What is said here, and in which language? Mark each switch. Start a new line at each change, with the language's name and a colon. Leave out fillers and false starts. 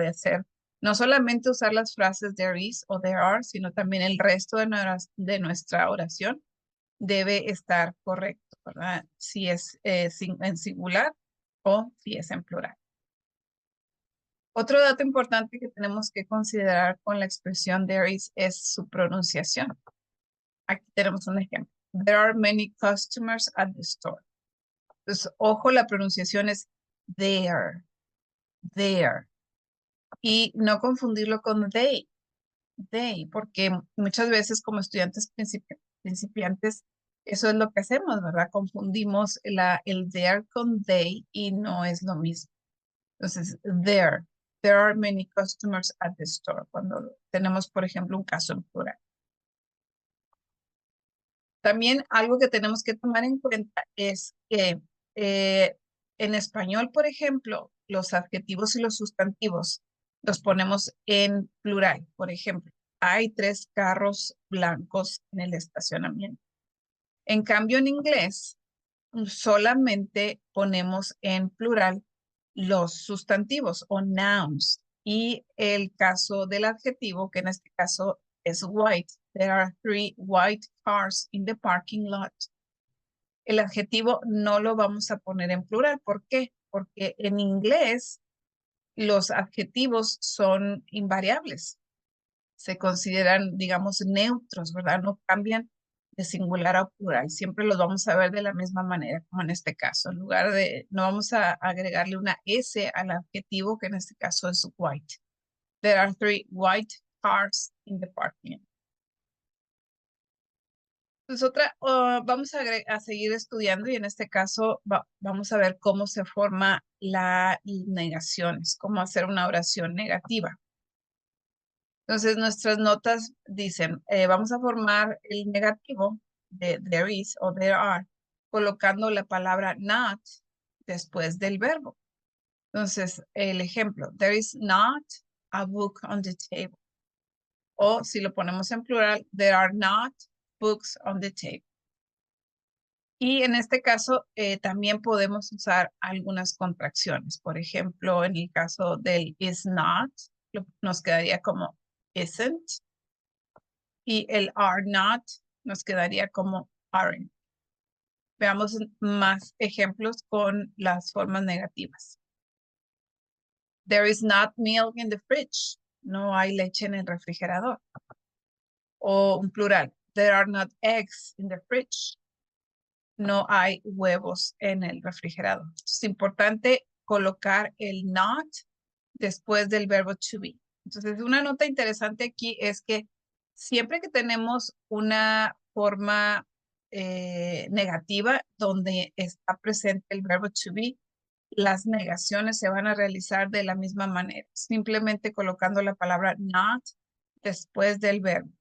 Spanish: De hacer, no solamente usar las frases
English: there is
Spanish: o
English: there are,
Spanish: sino también el resto de nuestra oración debe estar correcto, ¿verdad? Si es en singular o si es en plural. Otro dato importante que tenemos que considerar con la expresión
English: there is
Spanish: es su pronunciación. Aquí tenemos un ejemplo.
English: There are many customers at the store.
Spanish: Entonces, ojo, la pronunciación es
English: there, there.
Spanish: Y no confundirlo con they, porque muchas veces como estudiantes principiantes, eso es lo que hacemos, ¿verdad? Confundimos el there con they y no es lo mismo. Entonces,
English: there are many customers at the store.
Spanish: Cuando tenemos, por ejemplo, un caso en plural. También algo que tenemos que tomar en cuenta es que en español, por ejemplo, los adjetivos y los sustantivos los ponemos en plural. Por ejemplo, hay 3 carros blancos en el estacionamiento. En cambio, en inglés, solamente ponemos en plural los sustantivos o nouns. Y el caso del adjetivo, que en este caso es white.
English: There are 3 white cars in the parking lot.
Spanish: El adjetivo no lo vamos a poner en plural. ¿Por qué? Porque en inglés los adjetivos son invariables. Se consideran, digamos, neutros, ¿verdad? No cambian de singular a plural. Siempre los vamos a ver de la misma manera, como en este caso. En lugar de, no vamos a agregarle una S al adjetivo, que en este caso es white.
English: There are 3 white cars in the parking lot.
Spanish: Pues vamos a seguir estudiando y en este caso vamos a ver cómo se forma la negaciones, cómo hacer una oración negativa. Entonces nuestras notas dicen, vamos a formar el negativo de
English: there is
Spanish: o
English: there are,
Spanish: colocando la palabra not después del verbo. Entonces, el ejemplo,
English: there is not a book on the table.
Spanish: O si lo ponemos en plural,
English: there are not books on the table.
Spanish: Y en este caso también podemos usar algunas contracciones. Por ejemplo, en el caso del
English: is not,
Spanish: nos quedaría como isn't. Y el
English: are not
Spanish: nos quedaría como aren't. Veamos más ejemplos con las formas negativas.
English: There is not milk in the fridge.
Spanish: No hay leche en el refrigerador. O un plural.
English: There are not eggs in the fridge.
Spanish: No hay huevos en el refrigerador. Es importante colocar el not después del verbo to be. Entonces, una nota interesante aquí es que siempre que tenemos una forma negativa donde está presente el verbo to be, las negaciones se van a realizar de la misma manera, simplemente colocando la palabra not después del verbo.